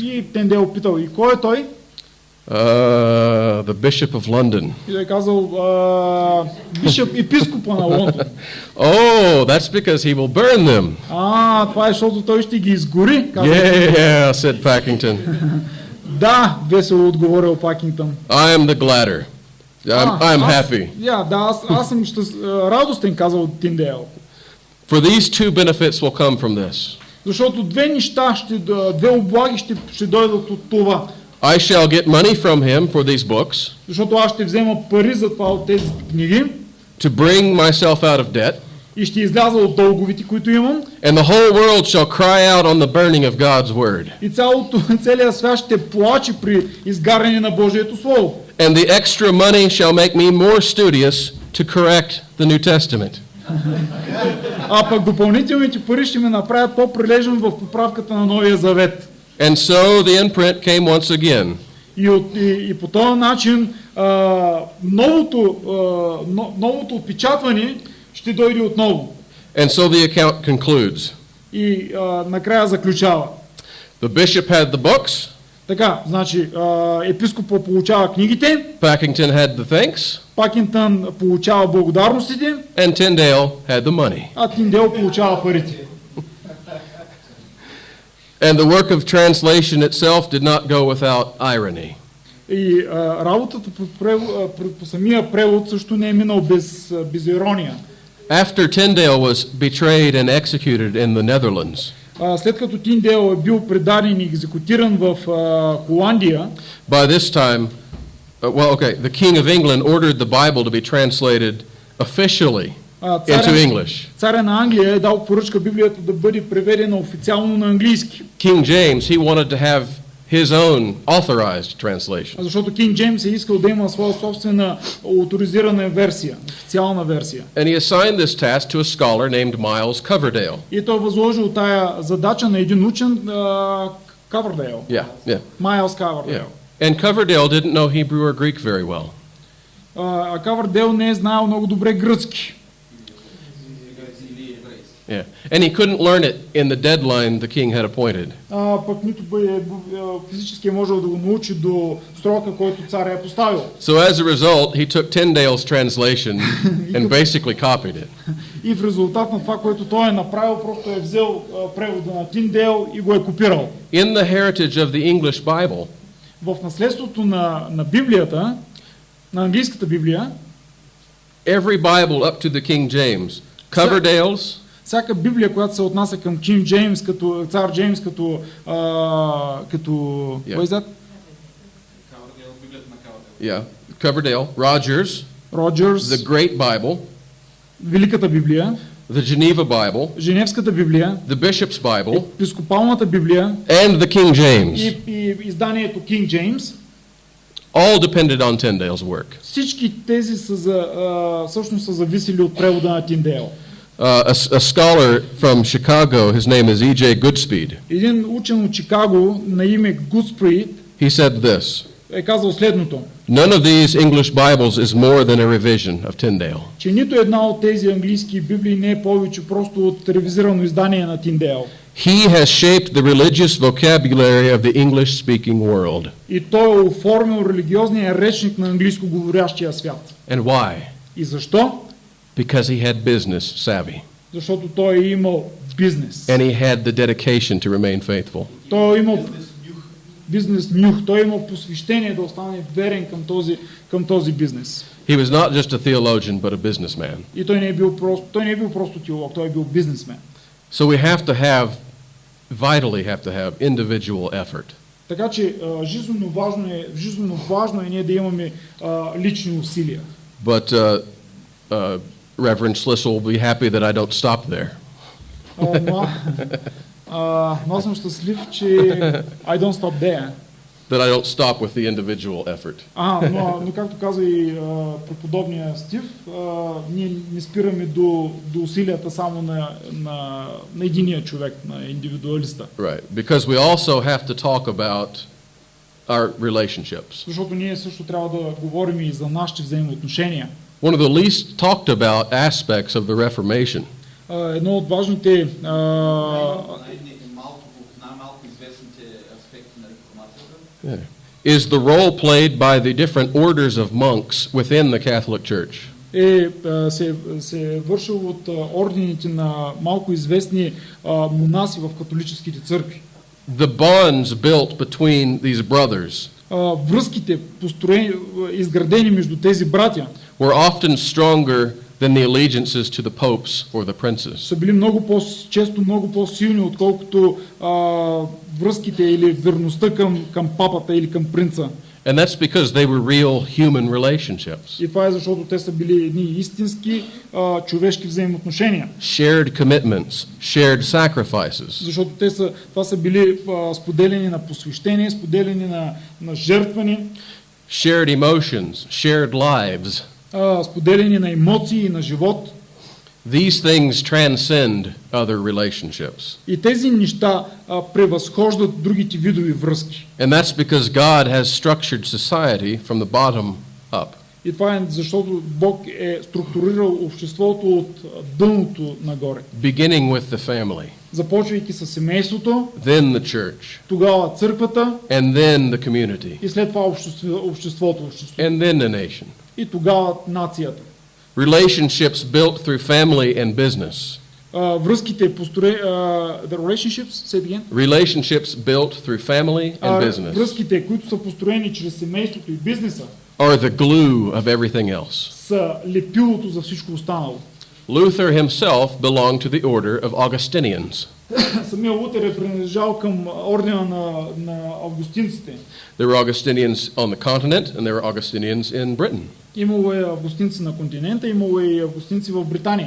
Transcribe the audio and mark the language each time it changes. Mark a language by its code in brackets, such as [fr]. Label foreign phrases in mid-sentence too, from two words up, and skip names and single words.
[bg] И Тиндейл питал, и кой е той? [en] The Bishop of London. [bg] И той казал, епископа на Лондон. [en] Oh, that's because he will burn them. [bg] Това е, защото той ще ги изгори. [en] Yeah, said Packington. [bg] Да, весело отговорил Пакингтън. [en] I am the gladder. I'm happy. [bg] Аз съм радостен, казал Тиндейл. [en] For these two benefits will come from this. [bg] Защото две облаги ще дойдат от това. [en] I shall get money from him for these books. [bg] Защото аз ще взема пари за това от тези книги. [en] To bring myself out of debt. [bg] И ще изляза от дълговите, които имам. [en] And the whole world shall cry out on the burning of God's word. [bg] И целият свят ще плаче при изгаряне на Божието слово. [en] And the extra money shall make me more studious to correct the New Testament. [bg] А пък допълнителните пари ще ме направят по-прилежен в поправката на Новия Завет. [en] And so the imprint came once again. [bg] И по този начин новото отпечатване ще дойде отново. [en] And so the account concludes. [bg] И накрая заключава. [en] The bishop had the books. [bg] Така, значи епископът получава книгите. [en] Packington had the thanks. [bg] Пакингтън получава благодарностите. [en] And Tyndale had the money. [bg] А Тиндейл получава парите. [en] And the work of translation itself did not go without irony. [bg] И работата по самия превод също не е минал без ирония. [en] After Tyndale was betrayed and executed in the Netherlands, [bg] след като Тиндейл е бил предаден и екзекутиран в Холандия, [en] by this time, the King of England ordered the Bible to be translated officially into English. [bg] Царя на Англия е дал поръчка Библията да бъде преведена официално на английски. [en] King James, he wanted to have his own authorized translation. [bg] Защото Кинг Джеймс е искал да има своя собствена оторизирана версия, официална версия. [en] And he assigned this task to a scholar named Miles Coverdale. [bg] И той възложил тая задача на един учен Coverdale. [en] Yeah. Miles Coverdale. Yeah. And Coverdale didn't know Hebrew or Greek very well. [bg] Coverdale не е знаел много добре гръцки. [en] Yeah. And he couldn't learn it in the deadline the king had appointed. [bg] Пък нито физически е можел да го научи до срока, който царя е поставил. [en] So as a result, he took Tyndale's translation and basically copied it. [bg] И в резултат на това, което той е направил, просто е взел превода на Тиндейл и го е копирал. [en] In the heritage of the English Bible, [bg] В наследството на Библията, на английската Библия, [en] every Bible up to the King James, Coverdale's, [bg] всяка Библия, която се отнася към Кинг Джеймс, като цар Джеймс, като [en] Yeah. what is that? Yeah, Coverdale, Rogers, Роджерс, the Great Bible, [bg] Великата Библия, [en] the Geneva Bible, [bg] Женевската Библия, [en] the Bishop's Bible, [bg] Епископалната Библия [en] and the King James, [bg] и изданието Кинг Джеймс. [en] all depended on Tyndale's work. [bg] Всички тези всъщност са зависели от превода на Тиндейл. [en] A scholar from Chicago, his name is E.J. Goodspeed, [bg] Един учен от Чикаго на име Гудсприд [en] he said this: [bg] е казал следното, [en] none of these English Bibles is more than a revision of Tyndale. [bg] че нито една от тези английски библии не е повече просто от ревизирано издание на Тиндейл. [en] He has shaped the religious vocabulary of the English-speaking world. [bg] И той е оформил религиозния речник на английско говорящия свят. [en] And why? [bg] И защо? [en] Because he had business savvy. [bg] Защото той е имал бизнес. [en] And he had the dedication to remain faithful. [bg] Той е имал бизнес нюх. Той е имал посвещение да остане верен към този бизнес. [en] He was not just a theologian, but a businessman. [bg] И той не е бил просто теолог, той е бил бизнесмен. [en] So we have to vitally have to have individual effort. [bg] Така че жизненно важно е ние да имаме лични усилия. [en] But Reverend Slissel will be happy that I don't stop there. [bg] Но аз съм щастлив, че [en] I don't stop there. That I don't stop with the individual effort. [bg] Но както каза и преподобния Стив, ние не спираме до усилията само на единия човек, на индивидуалиста. [en] Right, because we also have to talk about our relationships. [bg] Защото ние също трябва да говорим и за нашите взаимоотношения. [en] One of the least talked about aspects of the Reformation [bg] Едно от важните най-малко известните аспекти на реформацията [en] is the role played by the different orders of monks within the Catholic Church. [bg] се е вършил от ордените на малко известни монаси в католическите църкви. [en] The bonds built between these brothers [bg] Връзките, изградени между тези братя, [en] were often stronger than the allegiances to the popes or the princes. [bg] са били често много по-силни, отколкото връзките или верността към папата или към принца. [en] And that's because they were real human relationships. [bg] И това е защото те са били едни истински човешки взаимоотношения. [en] Shared commitments, shared sacrifices. [bg] Защото това са били споделени на посвещение, споделени на жертване. [en] Shared emotions, shared lives. [bg] Споделени на емоции и на живот. [en] These things transcend other relationships. [bg] И тези неща превъзхождат другите видови връзки. [en] And that's because God has structured society from the bottom up. [bg] И това е защото Бог е структурирал обществото от дъното нагоре. [en] Beginning with the family. [bg] Започвайки с семейството, [en] Then the church. [bg] тогава църквата, [en] And then the community. [bg] и след това обществото. [en] And then the nation. [bg] И тогава нацията. [en] Relationships built through family and business. [bg] Връзките [en] the relationships, say it again. Relationships built through family and business [bg] Връзките, които са построени чрез семейството и бизнеса, [en] are the glue of everything else. [bg] са лепилото за всичко останало. [en] Luther himself belonged to the order of Augustinians. [bg] Самия Лутер е принадлежал към ордена на августинците. [en] There were Augustinians on the continent and there were Augustinians in Britain. [bg] Имало е августинци на континента, имало е и августинци в Британия.